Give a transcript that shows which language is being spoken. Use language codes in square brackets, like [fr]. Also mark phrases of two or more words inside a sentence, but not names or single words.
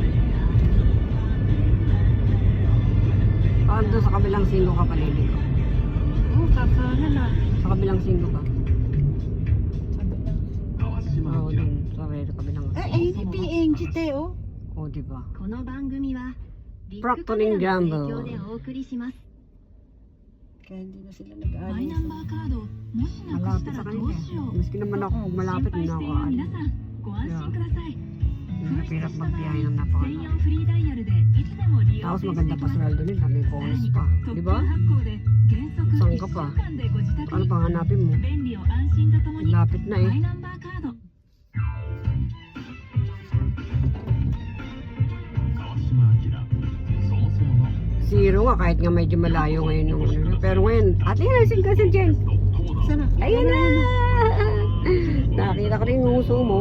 [tl] Parang doon sa kabilang singgo ka palili ko. Oo, kakanan ah. Sa kabilang singgo ka. Sabi lang. Oo, dun. Sa kabilang. ADP Angie te oh. Oo, diba? [ja] この番組はビッグ Procter カメラ & の Gamble 提供でお送りします [tl] Kaya hindi na sila [ja] マイナンバ [tl] nag-alis. [ja] ーカードもしなく [tl] Malapit [ja] した [tl] sa [ja] らど [tl] kanila [ja] うしよ [tl] eh. [ja] う [tl] Maski naman ako, malapit [ja] 心 [tl] na [ja] 配 [tl] ako. [ja] している皆さんご安心ください [tl] Hirap magbiyahe ng [ja] 専 [tl] napakalayo. [ja] 用フリーダイヤルでいつでも利用 [tl] Tapos [ja] で [tl] maganda [ja] き [tl] pa [ja] ます [tl] sweldo nila, may [ja] さら [tl] bonus [ja] に [tl] pa. [ja] 特 [tl] Di [ja] 急 [tl] ba? [ja] 発行で原則 [tl] Saan [ja] 1 [tl] ka [ja] 週 [tl] pa? [ja] 間でご自宅 [tl] Ano [ja] に [tl] pa hanapin mo? [ja] 便利を安心とともに [tl] Lapit na [ja] マ [tl] eh. [ja] イナンバーカード [tl] Zero nga kahit nga medyo malayo ngayon yung ano. Pero ngayon, ate yan, Shinkansen dyan. Sana? Ayun na! Nakita ko rin yung uso mo.